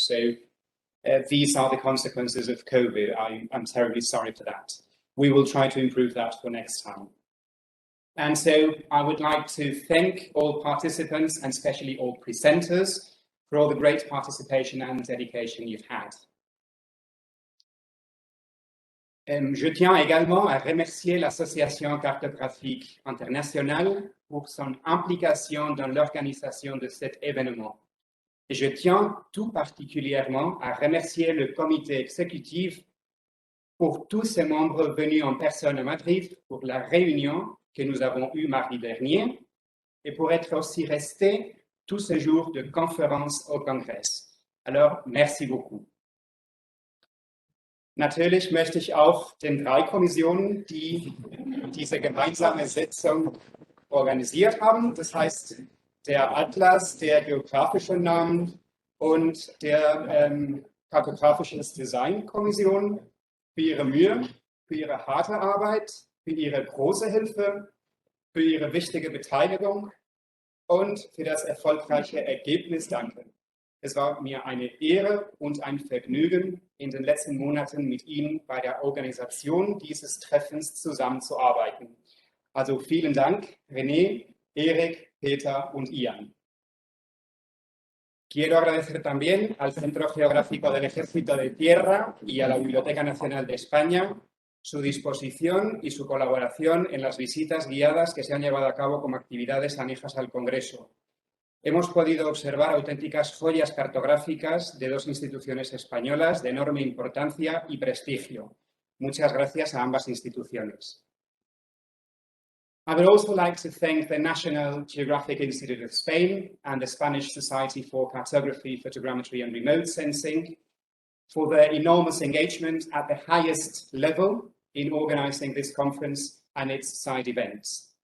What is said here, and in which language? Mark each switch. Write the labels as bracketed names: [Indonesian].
[English] So these are the consequences of COVID. I'm terribly sorry for that. We will try to improve that for next time. And so I would like to thank all participants and especially all presenters for all the great participation and dedication you've had. [French] Je tiens également à remercier l'Association cartographique internationale pour son implication dans l'organisation de cet événement. Et je tiens tout particulièrement à remercier le comité exécutif pour tous ses membres venus en personne à Madrid pour la réunion que nous avons eue mardi dernier et pour être aussi restés tout ce jour de conférence au Kongress. Alors, merci beaucoup. [German] Natürlich möchte ich auch den 3 Kommissionen, die diese gemeinsame Sitzung organisiert haben, das heißt der Atlas, der geografische Namen und der kartografisches Design Kommission für ihre Mühe, für ihre harte Arbeit, für ihre große Hilfe, für ihre wichtige Beteiligung und für das erfolgreiche Ergebnis danken. Es war mir eine Ehre und ein Vergnügen, in den letzten Monaten mit Ihnen bei der Organisation dieses Treffens zusammenzuarbeiten. Also vielen Dank, René, Erik, Peter und Ian. [Spanish] Quiero agradecer también al Centro Geográfico del Ejército de Tierra y a la Biblioteca Nacional de España su disposición y su colaboración en las visitas guiadas que se han llevado a cabo como actividades anejas al Congreso. Hemos podido observar auténticas joyas cartográficas de 2 instituciones españolas de enorme importancia y prestigio. Muchas gracias a ambas instituciones. [English] I would also like to thank the National Geographic Institute of Spain and the Spanish Society for Cartography, Photogrammetry and Remote Sensing for their enormous engagement at the highest level in organizing this conference and its side events.